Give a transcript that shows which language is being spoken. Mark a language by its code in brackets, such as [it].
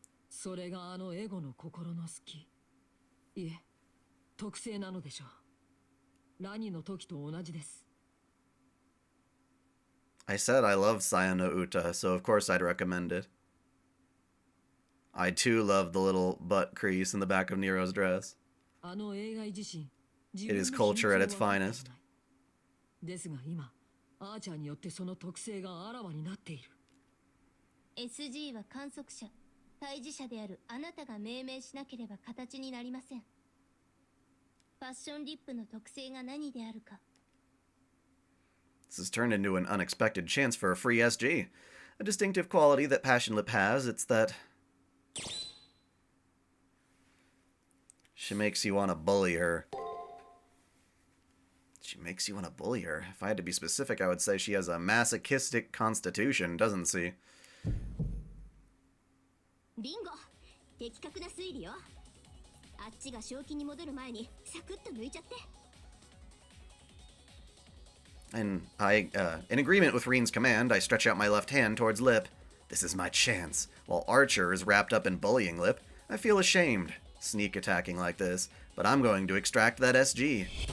[ja] それがあのエゴの心の隙。いえ、特性なのでしょう。ラニの時と同じです。 [en] I said I love Saya no Uta, so of course I'd recommend it. I too love the little butt crease in the back of Nero's dress. [ja] あの映画自身、 [en] It is culture at its finest. [ja] ですが今、アーチャーによってその特性があらわになっている。 SG は観測者、対峙者であるあなたが命名しなければ形になりません。ファッションリップの特性が何であるか。 [en] This has turned into an unexpected chance for a free SG. A distinctive quality that Passion Lip has, it's that she makes you want to bully her. She makes you want to bully her. If I had to be specific, I would say she has a masochistic constitution, doesn't she? [ja] ビンゴ、的確な推理よ。あっちが正気に戻る前にサクッと抜いちゃって。 [en] And in agreement with Reen's command, I stretch out my left hand towards Lip. This is my chance. While Archer is wrapped up in bullying Lip, I feel ashamed, sneak attacking like this, but I'm going to extract that SG.